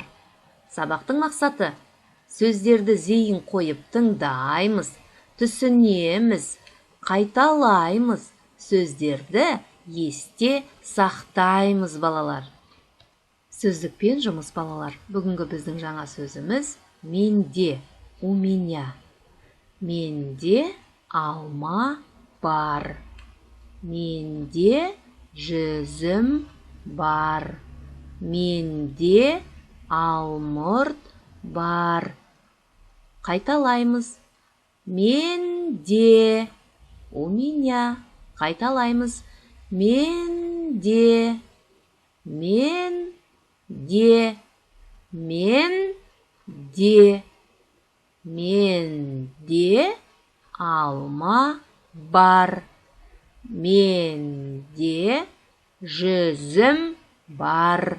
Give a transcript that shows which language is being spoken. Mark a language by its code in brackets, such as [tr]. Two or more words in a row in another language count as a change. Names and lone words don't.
[kk] Сабақтың мақсаты сөздерді зейін қойып тыңдаймыз, түсінеміз, қайталаймыз, сөздерді есте сақтаймыз, балалар. Сөздікпен жұмыс, балалар. Бүгінгі біздің жаңа сөзіміз «менде», [ru] «у меня». [kk] Менде алма бар. Менде жүзім бар. Менде алмұрт бар. Қайталаймыз. Менде, [ru] у меня. [kk] Қайталаймыз. Менде, менде, менде. Менде алма бар. Менде жүзім бар.